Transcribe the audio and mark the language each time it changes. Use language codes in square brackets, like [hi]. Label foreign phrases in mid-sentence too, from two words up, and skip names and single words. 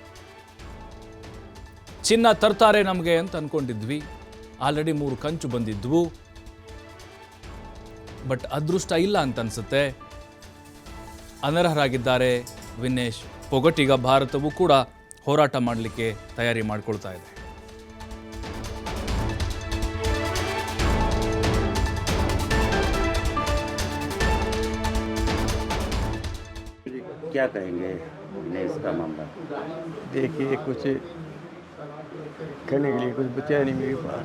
[kn] ಚಿನ್ನ ತರ್ತಾರೆ ನಮಗೆ ಅಂತ ಅನ್ಕೊಂಡಿದ್ವಿ. ಆಲ್ರೆಡಿ 3 ಕಂಚು ಬಂದಿದ್ವು. ಬಟ್ ಅದೃಷ್ಟ ಇಲ್ಲ ಅಂತ ಅನ್ಸುತ್ತೆ. ಅನರ್ಹರಾಗಿದ್ದಾರೆ ವಿನೇಶ್ ಪೋಗಟ್. ಈಗ ಭಾರತವು ಕೂಡ ಹೋರಾಟ ಮಾಡಲಿಕ್ಕೆ ತಯಾರಿ ಮಾಡಿಕೊಳ್ತಾ ಇದೆ. [hi] क्या कहेंगे विनेश का मामला? देखिए, कुछ कहने के लिए कुछ बचा नहीं मेरे पास.